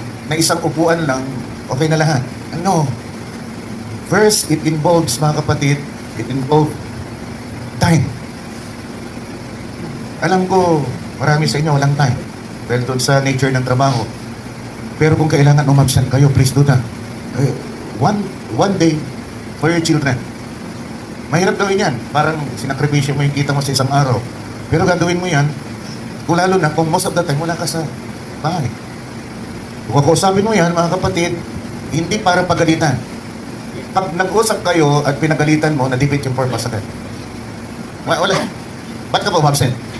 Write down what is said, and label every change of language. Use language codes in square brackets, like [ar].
[tl] Na isang upuan lang, okay na lahat. Ano? [en] First, it involves, [tl] mga kapatid, [en] it involves time. [tl] Alam ko, marami sa inyo walang time. Dahil doon sa nature ng trabaho. Pero kung kailangan umabsent kayo, [en] please do that. One day for your children. [tl] Mahirap gawin yan. Parang sinakripisyo mo yung kita mo sa isang araw. Pero gagawin mo yan, kung lalo na kung [en] most of the time [tl] wala ka sa bahay. Kung kausapin mo yan, mga kapatid, hindi para pagalitan. Pag nag-usap kayo at pinagalitan mo, na-defeat yung purpose agad. Wala. Ba't ka pa umabsent?